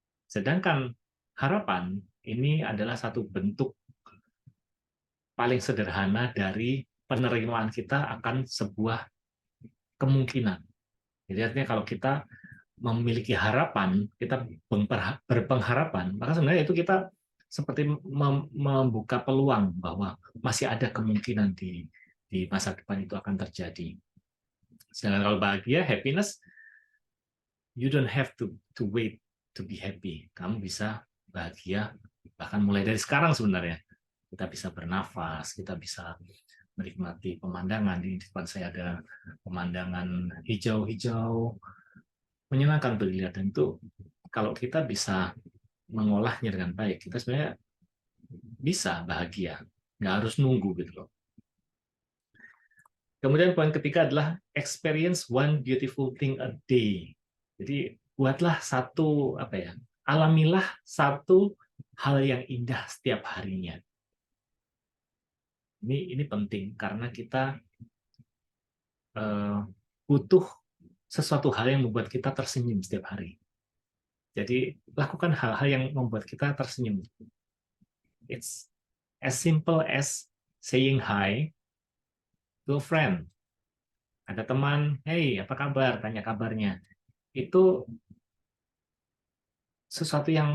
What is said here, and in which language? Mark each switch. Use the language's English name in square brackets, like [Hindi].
[Indonesian] Sedangkan harapan ini adalah satu bentuk paling sederhana dari penerimaan kita akan sebuah kemungkinan. Jadi artinya kalau kita memiliki harapan, kita berpengharapan, maka sebenarnya itu kita seperti membuka peluang bahwa masih ada kemungkinan di masa depan itu akan terjadi. Sedangkan kalau bahagia, [English] happiness, you don't have to wait to be happy. [Indonesian] Kamu bisa bahagia bahkan mulai dari sekarang sebenarnya. Kita bisa bernafas, kita bisa menikmati pemandangan. Di depan saya ada pemandangan hijau-hijau, menyenangkan untuk dilihat. Dan itu kalau kita bisa mengolahnya dengan baik, kita sebenarnya bisa bahagia, nggak harus nunggu gitu loh. Kemudian poin ketiga adalah [English] experience one beautiful thing a day. [Indonesian] Jadi buatlah satu apa ya, alamilah satu hal yang indah setiap harinya. Ini penting karena kita butuh sesuatu hal yang membuat kita tersenyum setiap hari. Jadi lakukan hal-hal yang membuat kita tersenyum. [English] It's as simple as saying hi to a friend. [Indonesian] Ada teman, hey apa kabar? Tanya kabarnya. Itu sesuatu